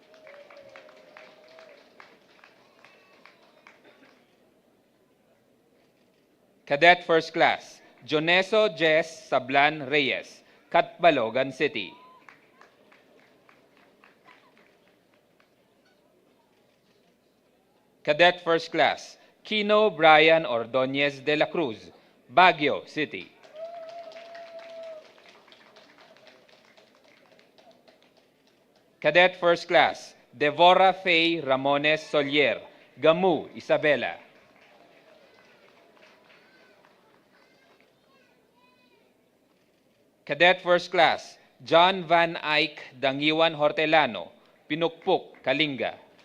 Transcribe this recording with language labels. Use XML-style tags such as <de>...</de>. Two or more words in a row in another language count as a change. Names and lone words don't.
<en>Cadet First Class, Joneso Jess Sablan Reyes, Catbalogan City. Cadet First Class, Kino Brian Ordonez de la Cruz, Baguio City. Cadet First Class, Devora Faye Ramones Solier, Gamu, Isabela. Cadet First Class, John Van Eyck Dangiwan Hortelano, Pinukpuk, Kalinga.</en>